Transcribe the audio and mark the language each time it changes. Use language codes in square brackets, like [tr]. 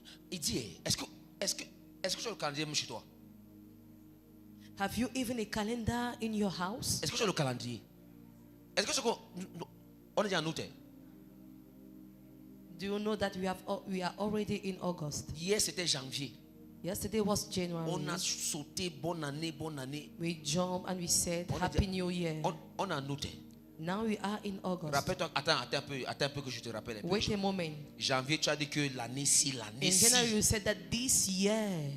[fr] Il dit, est-ce que tu as le calendrier chez toi? [en] Have you even a calendar in your house? [fr] Est-ce que tu as le calendrier? Est-ce que on est déjà en août? [en] Do you know that we are already in August? [fr] Hier c'était janvier. [en] Yesterday was January. [fr] On a sauté bonne année, bonne année. [en] We jumped and we said [fr] On est [en] Happy New Year. [fr] On est en août. [en] Now we are in August. [fr] Rappelle-toi, attends un peu que je te rappelle un peu. [en] Wait a moment. [fr] Janvier, tu as dit que l'année-ci. [en] In January you said that this year.